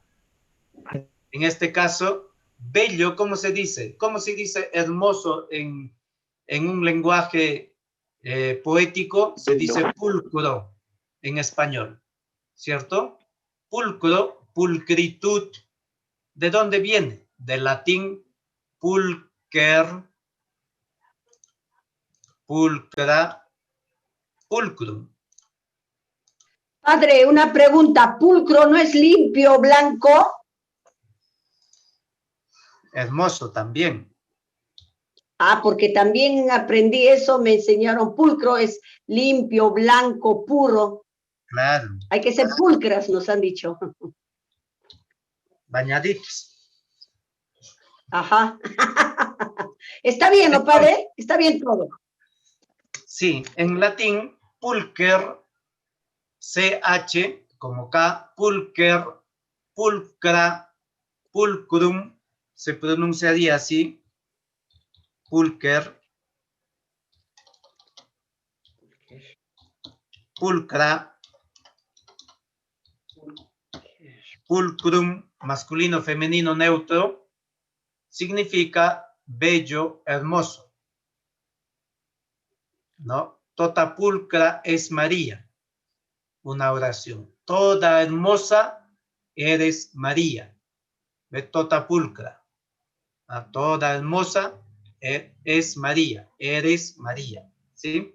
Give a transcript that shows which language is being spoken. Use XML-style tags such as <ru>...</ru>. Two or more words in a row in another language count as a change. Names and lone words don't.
<es>En este caso, bello, ¿cómo se dice? ¿Cómo se dice hermoso en un lenguaje poético? Se dice pulcro en español, ¿cierto? Pulcro, pulcritud. ¿De dónde viene? Del latín</es> <la>pulcher, pulcra, pulcrum.</la> <es>Padre, una pregunta. ¿Pulcro no es limpio, blanco? Hermoso también. Ah, porque también aprendí eso, me enseñaron pulcro, es limpio, blanco, puro. Claro. Hay que ser pulcras, nos han dicho. Bañaditos. Ajá. ¿Está bien, no, padre? Está bien todo. Sí, en latín, pulcher, CH, como K,</es> <la>pulcher, pulcra, pulcrum,</la> <es>se pronunciaría así,</es> <la>pulcher, pulcra, pulcrum,</la> <es>masculino, femenino, neutro, significa bello, hermoso.</es> <la>¿No? Tota pulcra es María.</la> <es>Una oración. Toda hermosa eres María.</es> <la>Tota pulcra,</la> <es>toda hermosa, es María, eres María, ¿sí?</es>